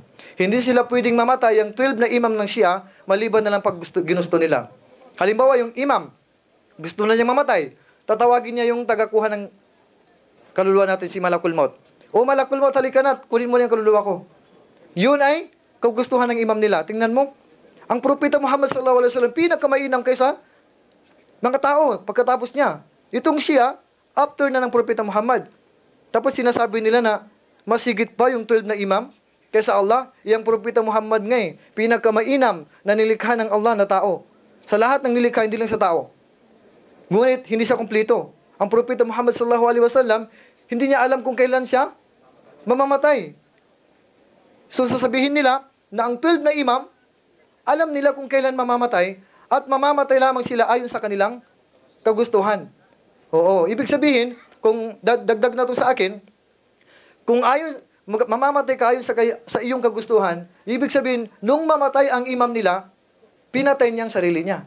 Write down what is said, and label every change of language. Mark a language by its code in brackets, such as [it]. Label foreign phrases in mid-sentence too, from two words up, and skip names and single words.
[tl] Hindi sila pwedeng mamatay ang 12 na imam ng Shia maliban na lang pag ginusto nila. Halimbawa, yung imam, gusto na niyang mamatay, tatawagin niya yung tagakuha ng kaluluwa natin, si Malakul Maut. Malakul Maut, halika na, kunin mo na yung kaluluwa ko. Yun ay kagustuhan ng imam nila. Tingnan mo, ang propeta Muhammad [ar] صلى الله عليه وسلم [tl] pinakamainam kaysa mga tao pagkatapos niya. Itong Shia, after na ng propeta Muhammad. Tapos sinasabi nila na mas higit pa yung 12 na imam kaysa Allah. Yung propeta Muhammad nga pinakamainam na nilikha ng Allah na tao. Sa lahat ng nilikha, hindi lang sa tao. Ngunit hindi siya kumpleto. ang Propeta Muhammad [ar] صلى الله عليه وسلم, [tl] hindi niya alam kung kailan siya mamamatay. So sasabihin nila na ang 12 na imam, alam nila kung kailan mamamatay at mamamatay lamang sila ayon sa kanilang kagustuhan. Oo, ibig sabihin, kung dagdag na to sa akin, kung mamamatay ka ayon sa iyong kagustuhan, ibig sabihin, nung mamatay ang imam nila, pinatay niyang sarili niya.